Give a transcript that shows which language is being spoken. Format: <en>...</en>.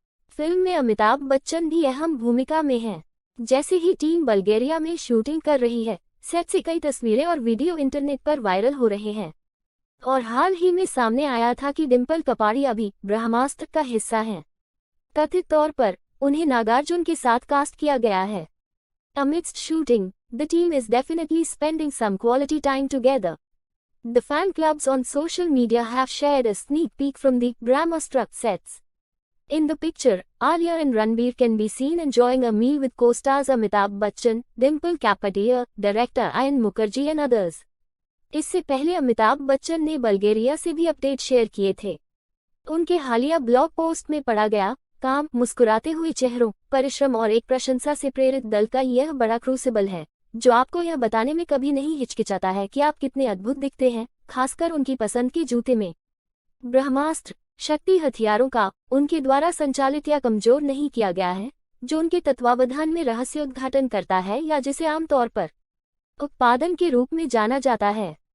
<hi>Film में अमिताभ बच्चन भी अहम भूमिका में हैं। जैसे ही टीम बल्गेरिया में शूटिंग कर रही है, सेट से कई तस्वीरें और वीडियो इंटरनेट पर वायरल हो रहे हैं। और हाल ही में सामने आया था कि डिम्पल कपाड़िया भी ब्रह्मास्त्र का हिस्सा हैं। कथित तौर पर उन्हें नागार्जुन के साथ कास्ट किया गया है।</hi> <en>Amidst shooting, the team is definitely spending some quality time together. The fan clubs on social media have shared a sneak peek from the Brahmastra sets. In the picture, Alia and Ranbir can be seen enjoying a meal with co-stars Amitabh Bachchan, Dimple Kapadia, director Ayan Mukherjee and others.</en> <hi>इससे पहले अमिताभ बच्चन ने बल्गेरिया से भी update share किए थे। उनके हालिया blog post में पढ़ा गया काम मुस्कुराते हुए चेहरों, परिश्रम और एक प्रशंसा से प्रेरित दल का यह बड़ा क्रूसिबल है जो आपको यह बताने में कभी नहीं हिचकिचाता है कि आप कितने अद्भुत दिखते हैं, खासकर उनकी पसंद के जूते में। ब्रह्मास्त्र शक्ति हथियारों का उनके द्वारा संचालित या कमजोर नहीं किया गया है, जो उनके तत्वावधान में रहस्य उद्घाटन करता है या जिसे आमतौर पर उत्पादन के रूप में जाना जाता है।</hi>